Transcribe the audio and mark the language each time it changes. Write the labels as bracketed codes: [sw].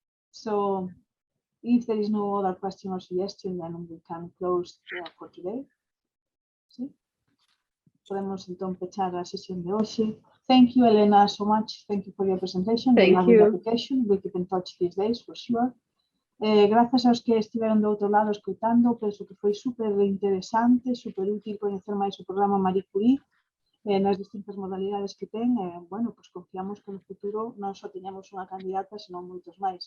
[en] So if there is no other question or suggestion, then we can close for today. [es] ¿Sí? Podemos entonces empezar la sesión de hoy. [en] Thank you, Elena, so much. Thank you for your presentation. Thank you. Application. We keep in touch these days for sure. [es] Gracias a los que estuvieron [gl] do outro lado escutando, penso que foi super interesante, super útil coñecer máis o programa Marie Curie nas distintas modalidades que ten. Bueno, pues confiamos que no futuro non só teñamos unha candidata, senón moitos máis.